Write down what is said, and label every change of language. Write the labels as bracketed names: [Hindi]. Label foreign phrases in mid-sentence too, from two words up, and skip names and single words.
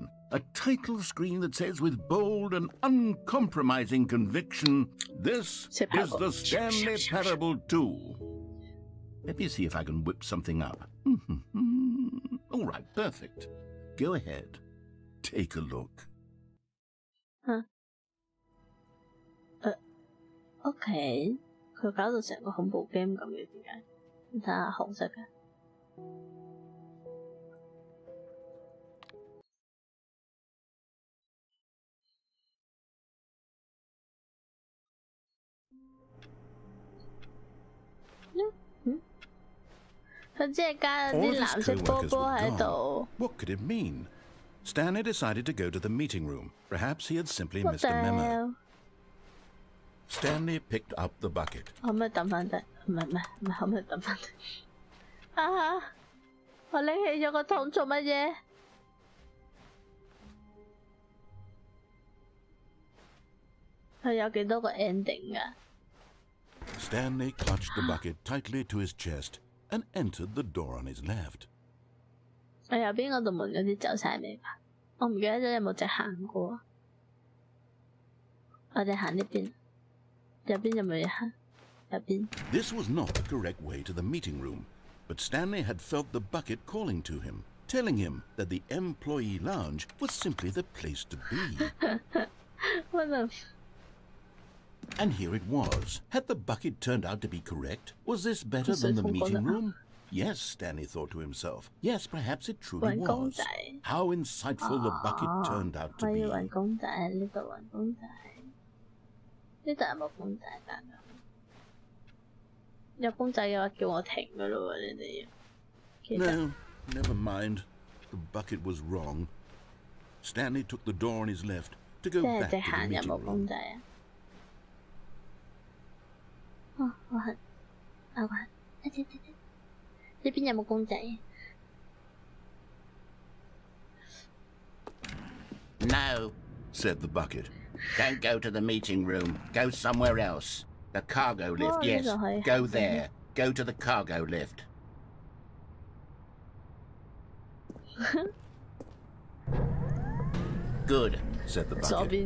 [English] A title screen that says with bold and uncompromising conviction, this is the Stanley Parable 2. Let me see if I can whip something up. All right, perfect. Go ahead. Take a look. [Cantonese] OK， 佢搞到成個恐怖 game 咁嘅，點解？你睇下紅色嘅。佢即係加咗啲藍色波波喺度。 [English] What could it mean? Stanley decided to go to the meeting room. Perhaps he had simply missed a memo. Stanley picked up the bucket. [Cantonese] 可唔可以抌翻低？唔係，可唔可以抌翻低？啊！我拎起咗個桶做乜嘢？佢有幾多個 ending 㗎？ [English] Stanley clutched the bucket tightly to his chest and entered the door on his left. [Cantonese] 我右邊嗰度門嗰啲走晒未吧？我唔記得咗有冇隻行過。我哋行呢邊。 [English] This was not the correct way to the meeting room, but Stanley had felt the bucket calling to him, telling him that the employee lounge was simply the place to be. What the... And here it was. Had the bucket turned out to be correct? Was this better than the meeting room? Yes, Stanley thought to himself. Yes, perhaps it truly was. How insightful the bucket turned out to be. [Cantonese] 呢度有冇公仔㗎？有公仔嘅話叫我停㗎咯喎，你哋要。 [English] No, never mind. The bucket was wrong. Stanley took the door on his left to go back to the meeting room. [Cantonese] 有冇公仔啊？哦，我行，呢邊有冇公仔 [English] ？No, said the bucket. Don't go to the meeting room. Go somewhere else. The cargo lift, yes. Go there. Go to the cargo lift. Good, said the bucket.